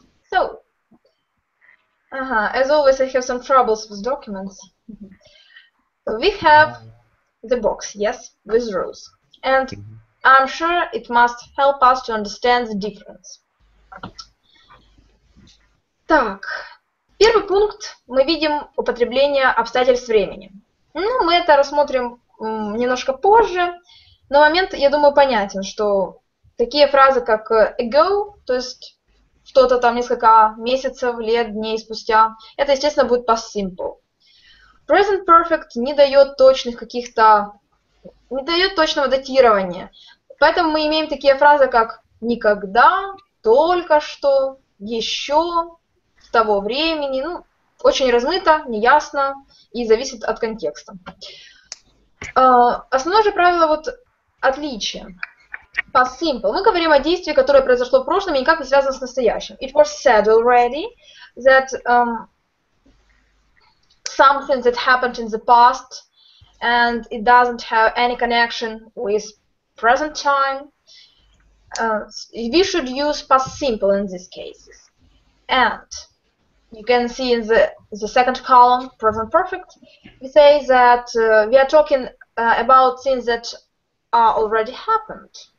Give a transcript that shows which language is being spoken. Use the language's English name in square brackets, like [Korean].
[English] So, as always, I have some troubles with documents. So we have the box, yes, with rules. And I'm sure it must help us to understand the difference. [Russian] Так, первый пункт, мы видим употребление обстоятельств времени. Ну, мы это рассмотрим немножко позже, но момент, я думаю, понятен, что такие фразы, как ago, то есть что-то там несколько месяцев, лет, дней спустя, это, естественно, будет past simple. Present perfect не дает точных не дает точного датирования. Поэтому мы имеем такие фразы, как никогда, только что, еще, с того времени. Ну, очень размыто, неясно и зависит от контекста. Основное же правило отличие. [English] Past simple. [Russian] Мы говорим о действии, которое произошло в прошлом и никак не связано с настоящим. [English] It was said already that something that happened in the past and it doesn't have any connection with present time. We should use past simple in these cases. And you can see in the second column, present perfect, we say that we are talking about things that are already happened.